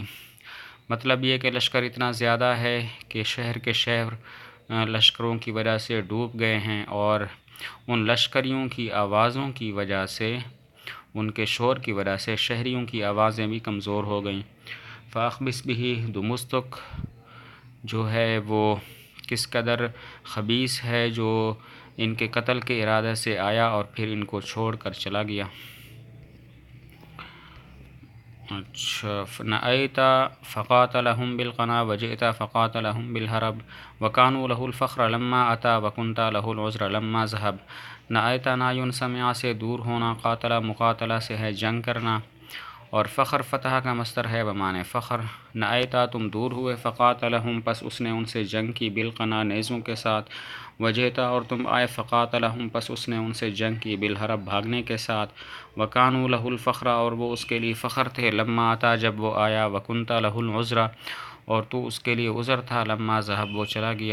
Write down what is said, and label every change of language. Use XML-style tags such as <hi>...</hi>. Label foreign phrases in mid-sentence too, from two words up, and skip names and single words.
<ur>مطلب یہ کہ لشکر اتنا زیادہ ہے کہ شہر کے شہر لشکروں کی وجہ سے ڈوب گئے ہیں، اور ان لشکریوں کی آوازوں کی وجہ سے، ان کے شور کی وجہ سے شہریوں کی آوازیں بھی کمزور ہو گئیں۔ فاخبس بھی دمستق جو ہے وہ کس قدر خبیث ہے جو ان کے قتل کے ارادے سے آیا اور پھر ان کو چھوڑ کر چلا گیا۔</ur> <ar>نأیت فقاتلہم بالقنا وجئت فقاتلہم بالحرب وکانوا لہ الفخر لما اتا وکنت لہ العذر لما ذہب۔ نأیت نایون</ar> <ur>سمع سے دور ہونا،</ur> <ar>قاتلہ مقاتلہ</ar> <ur>سے ہے جنگ کرنا، اور فخر فتح کا مصدر ہے بمانے فخر۔ نأیتا تم دور ہوئے، فقاتلہم پس اس نے ان سے جنگ کی، بالقنا نیزوں کے ساتھ، وجئتا اور تم آئے، فقاتلہم پس اس نے ان سے جنگ کی، بالحرب بھاگنے کے ساتھ،</ur> <ar>وکانوا لہ الفخر</ar> <ur>اور وہ اس کے لیے فخر تھے،</ur> <ar>لما آتا</ar> <ur>جب وہ آیا،</ur> <ar>وکنت لہ العذر</ar> <ur>اور تو اس کے لیے عذر تھا،</ur> <ar>لما ذہب</ar> <ur>وہ چلا گیا۔</ur>